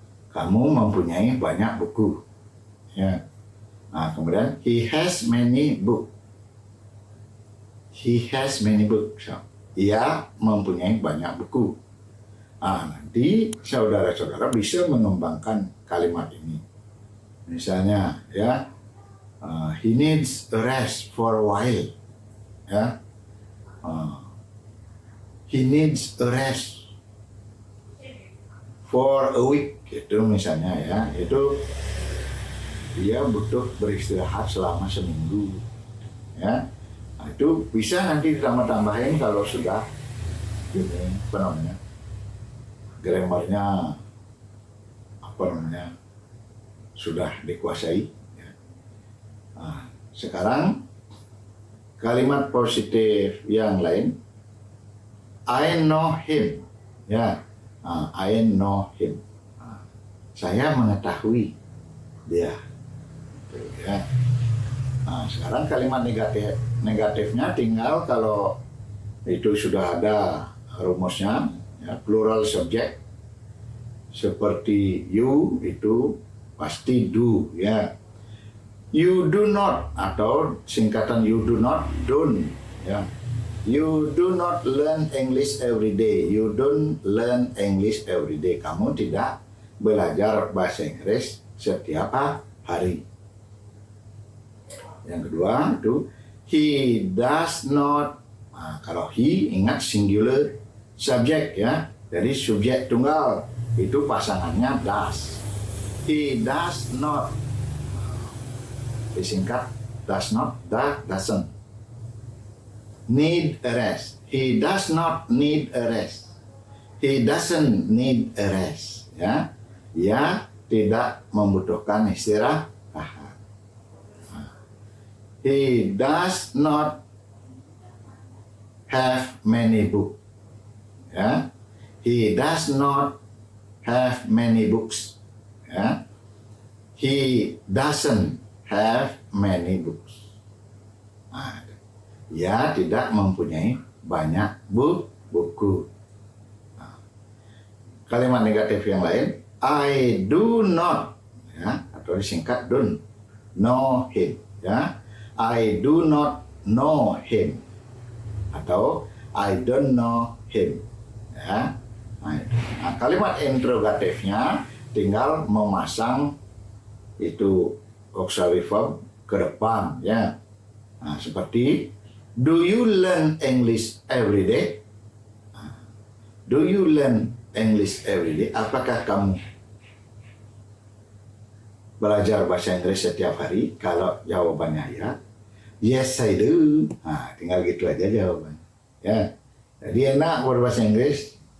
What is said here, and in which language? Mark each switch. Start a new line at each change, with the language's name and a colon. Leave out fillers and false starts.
Indonesian: Kamu mempunyai banyak buku. Ya. Nah, kemudian
English: he has many books. He has many books.
Indonesian: Ia mempunyai banyak buku. Nah, nanti saudara-saudara bisa mengembangkan kalimat ini. Misalnya ya,
English: he needs a rest for a while. Ya, he needs a rest for a week.
Indonesian: Itu misalnya ya, itu dia butuh beristirahat selama seminggu. Ya, nah, itu bisa nanti ditambah-tambahin kalau sudah ini apa namanya, grammarnya apa namanya sudah dikuasai. Nah, sekarang kalimat positif yang lain,
English: I know him.
Indonesian: Ya,
English: I know him.
Indonesian: Saya mengetahui dia. Ya. Nah, sekarang kalimat negatifnya tinggal kalau itu sudah ada rumusnya, ya, plural subject seperti you itu pasti do ya.
English: You do not
Indonesian: atau singkatan
English: you do not, don't ya. You do not learn English every day. You don't learn English every day.
Indonesian: Kamu tidak belajar bahasa Inggris setiap hari. Yang kedua itu
English: he does not.
Indonesian: Nah, kalau he ingat singular subject ya. Jadi subjek tunggal itu pasangannya does.
English: He does not.
Indonesian: Disingkat
English: does not, doesn't. Need a rest. He does not need a rest. He doesn't need a rest.
Indonesian: Ya, ia tidak membutuhkan istirahat.
English: He does not have many books. Ya, he does not have many books. Ya, he doesn't have many books.
Indonesian: Nah, ia tidak mempunyai banyak buku. Nah, kalimat negatif yang lain,
English: I do not,
Indonesian: ya, atau disingkat
English: don't know him. Ya, I do not know him atau I don't know him.
Indonesian: Ya, nah, kalimat interrogatifnya tinggal memasang itu auxiliary verb ke depan ya. Nah, seperti
English: do you learn English every day? Do you learn English every day?
Indonesian: Apakah kamu belajar bahasa Inggris setiap hari? Kalau jawabannya ya,
English: yes I do.
Indonesian: Nah, tinggal gitu aja jawabannya. Ya, jadi enak berbahasa Inggris.